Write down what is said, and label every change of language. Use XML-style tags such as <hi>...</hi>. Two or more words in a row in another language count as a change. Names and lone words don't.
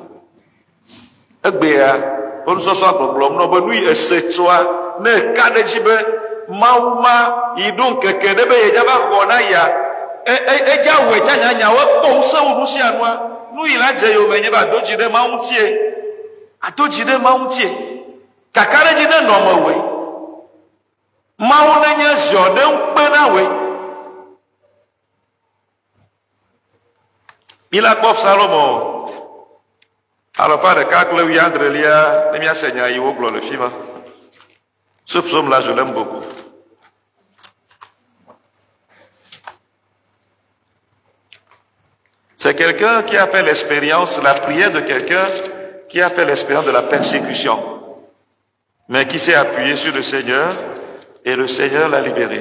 <ee>Egbea onusɔsɔ agbɔgblɔm nɔ be nu yi ese tsoa ne eka ɖe dzi be mawu ma yi ɖo ŋkeke ɖe be yedza va xɔ na ya edza wɔe tsa nyanyawo ekpɔ ŋusẽ wu nu sia nua nu yi la dze yome nye be ado dzi ɖe mawu ŋutie, ado dzi ɖe mawu ŋutie, kaka ɖe dzi ne nɔ me woe, mawu ne nye ziɔ ɖe ŋukpe na woe. Mi la kpɔ Salomo Alafa ɖeka kple wuiadrelia ne míase nya yi wogblɔ le fi ma.</ee> <fr>Ce psaume là, je l'aime beaucoup. C'est quelqu'un qui a fait l'expérience, la prière de quelqu'un qui a fait l'expérience de la persécution, mais qui s'est appuyé sur le Seigneur et le Seigneur l'a libéré.</fr>